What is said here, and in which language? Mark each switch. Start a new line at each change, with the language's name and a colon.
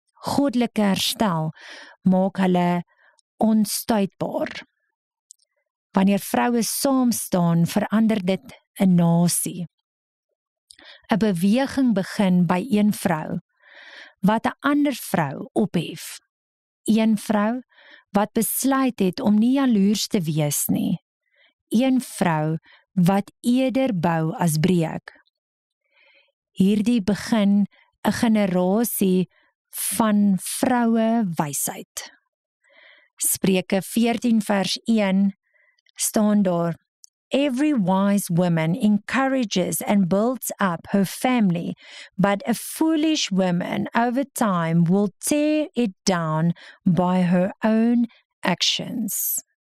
Afrikaans: Goddelike herstel maak hulle onstuitbaar. Wanneer vroue saam staan, verander dit 'n nasie. 'n beweging begin by een vrou, wat 'n ander vrou ophef. Een vrou, wat besluit het om nie jaloers te wees nie. Een vrou, wat eerder bou as breek. Hierdie begin 'n generasie van vroue wysheid.
English: Spreuke 14 vers 1 staan daar, Every wise woman encourages and builds up her family, but a foolish woman over time will tear it down by her own actions.